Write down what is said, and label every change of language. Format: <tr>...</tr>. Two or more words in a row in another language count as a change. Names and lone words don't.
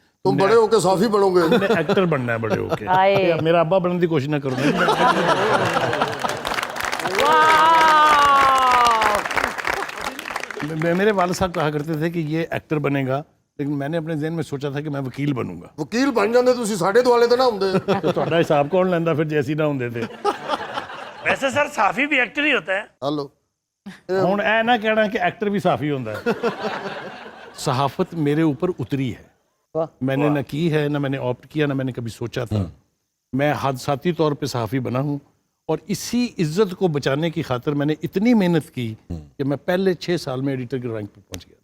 <ur>تم بڑے ہو کے صافی بنو گے. تم نے ایکٹر بننا ہے بڑے ہو کے. آئے. میرا ابا بننے کی کوشش نہ کرو. میرے والد صاحب کہا کرتے تھے کہ یہ ایکٹر بنے گا, لیکن میں نے اپنے ذہن میں سوچا تھا کہ میں وکیل بنوں گا.</ur> <pa>ਵਕੀਲ ਬਣ ਜਾਂਦੇ ਤੁਸੀਂ, ਸਾਡੇ ਦੁਆਲੇ ਤੇ ਨਾ ਹੁੰਦੇ. تو ਤੁਹਾਡਾ ਹਿਸਾਬ ਕੌਣ ਲੈਂਦਾ ਫਿਰ ਜੇ ਅਸੀਂ ਨਾ ਹੁੰਦੇ ਤੇ.</pa> <ur>ویسے سر صحافی بھی ایکٹر ہی ہوتا ہے.</ur> <pa>ਹਲੋ ਹੁਣ ਇਹ ਨਾ ਕਹਿਣਾ ਕਿ ਐਕਟਰ بھی صحافی ਹੁੰਦਾ ہے.</pa> <ur>صحافت میرے اوپر اتری ہے, میں نے نہ کی ہے, نہ میں نے آپٹ کیا, نہ میں نے کبھی سوچا تھا. میں حادثاتی طور پہ صحافی بنا ہوں, اور اسی عزت کو بچانے کی خاطر میں نے اتنی محنت کی کہ میں پہلے 6 سال میں ایڈیٹر کے رینک پہ پہنچ گیا تھا.</ur>